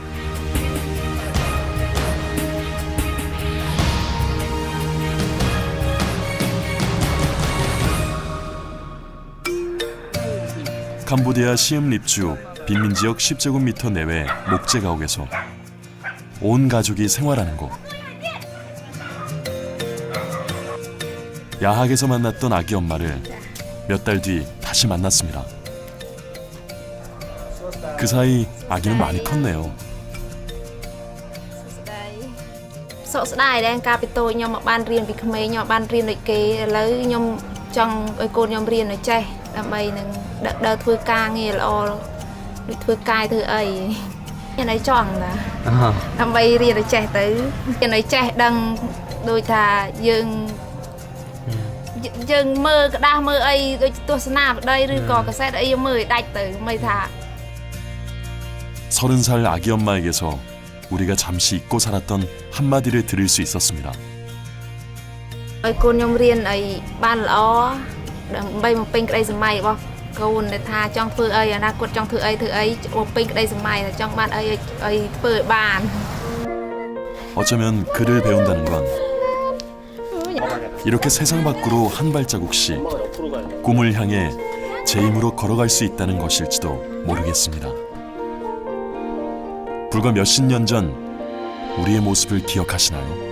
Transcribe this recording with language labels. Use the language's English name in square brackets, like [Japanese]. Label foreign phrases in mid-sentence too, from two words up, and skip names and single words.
[Korean] 캄보디아 시엠 립주 빈민지역 10제곱미터 내외 목재 가옥에서 온 가족이 생활하는 곳. 야학에서 만났던 아기 엄마를 몇 달 뒤 다시 만났습니다. 그 사이 아기는 많이 컸네요. [Khmer] សោកស្ដាយដែលកាលពីតូចខ្ញុំមកបានរៀនពីក្មេងខ្ញុំបានរៀនដូចគេឥឡូវខ្ញុំចង់ឲ្យកូនខ្ញុំរៀនឲ្យចេះដើម្បីនឹងដើរធ្វើការងារល្អដូចធ្វើកាយធ្វើអីខ្ញុំឲ្យចង់ណាដើម្បីរៀនឲ្យចេះទៅរៀនឲ្យចេះដឹងដូចថាយើងមើលក្តាស់មើលអីដូចទស្សនាវដ្តីឬក៏កាសែតអីយើងមើលឲ្យដាច់ទៅមិនថា [Korean] 30살 아기 엄마에게서 우리가 잠시 잊고 살았던 한마디를 들을 수 있었습니다. [Khmer] ឲ្យកូនខ្ញុំរៀនឲ្យបានល្អដើម្បីបំពេញក្តីស្រមៃរបស់កូនដែលថាចង់ធ្វើអីអនាគតចង់ធ្វើអីបំពេញក្តីស្រមៃចង់បានអីឲ្យធ្វើឲ្យបាន [Korean] 어쩌면 글을 배운다는 건 이렇게 세상 밖으로 한 발자국씩 꿈을 향해 제 힘으로 걸어갈 수 있다는 것일지도 모르겠습니다. 불과 몇십 년 전 우리의 모습을 기억하시나요?